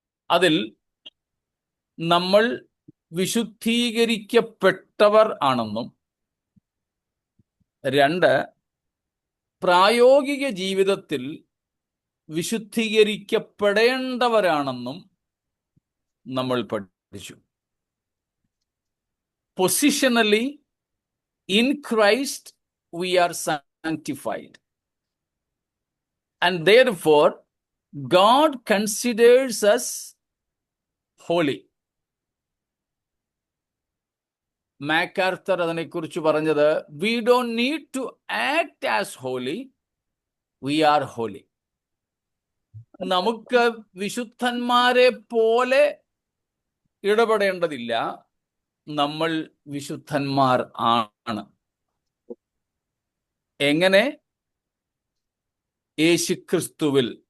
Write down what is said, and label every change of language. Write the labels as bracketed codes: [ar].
[ml] അതിൽ നമ്മൾ വിശുദ്ധീകരിക്കപ്പെട്ടവർ ആണെന്നും 2 പ്രായോഗിക ജീവിതത്തിൽ വിശുദ്ധീകരിക്കപ്പെടേണ്ടവരാണെന്നും നമ്മൾ പഠിച്ചു. പൊസിഷണലി [en] In Christ we are sanctified. And therefore, God considers us holy. [ml] മാക്കാർത്തർ അതിനെക്കുറിച്ച് പറഞ്ഞത്, [en] we don't need to act as holy, we are holy. [ml] നമുക്ക് വിശുദ്ധന്മാരെ പോലെ ഇടപെടേണ്ടതില്ല, നമ്മൾ വിശുദ്ധന്മാർ ആണ്. എങ്ങനെ? യേശുക്രിസ്തുവിൽ.